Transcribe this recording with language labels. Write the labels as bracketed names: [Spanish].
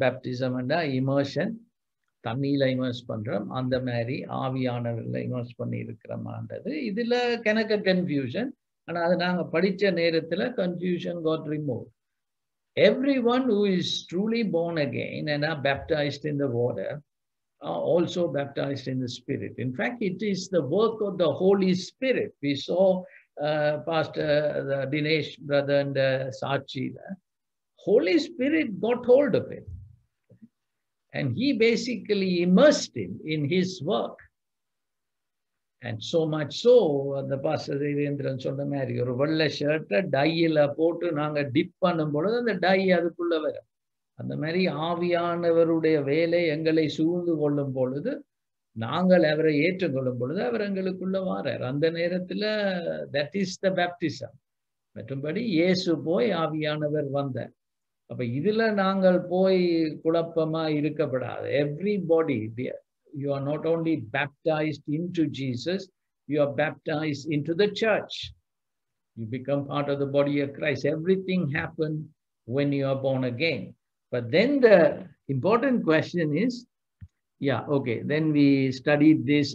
[English] Baptism and immersion, [Tamil] தண்ணியில immerse பண்றோம், அந்த மாதிரி ஆவியானவர்களை இமர்ஸ் பண்ணி இருக்கிறோமான்றது இதுல கணக்க கன்ஃபியூஷன். ஆனா அது நாங்க படிச்ச நேரத்துல confusion [English] got removed. Everyone who is truly born again and are baptized in the water are also baptized in the Spirit. In fact, it is the work of the Holy Spirit. We saw Pastor Dinesh, brother, and Sachi. Holy Spirit got hold of it. And he basically immersed him in his work. And so much so, [Tamil] the Pastor Devendran சொன்ன மாதிரி ஒரு வெள்ளை ஷர்ட்டை டையில போட்டு நாங்க tip பண்ணும் பொழுது அந்த டை அதுக்குள்ள வரும். அந்த மாதிரி ஆவியானவருடைய வேலை எங்களை சூழ்ந்து கொள்ளும் பொழுது நாங்கள் அவரை ஏற்றுக்கொள்ளும் பொழுது அவர் எங்களுக்குள்ள வாரார். அந்த நேரத்துல [English] that is the baptism. [Tamil] மற்றும்படி இயேசு போய் ஆவியானவர் வந்தார். அப்ப இதுல நாங்கள் போய் குழப்பமா இருக்கப்படாது. [English] Everybody, you are not only baptized into Jesus, you are baptized into the church. You become part of the body of Christ. Everything happened when you are born again. But then the important question is, yeah, okay, then we studied this.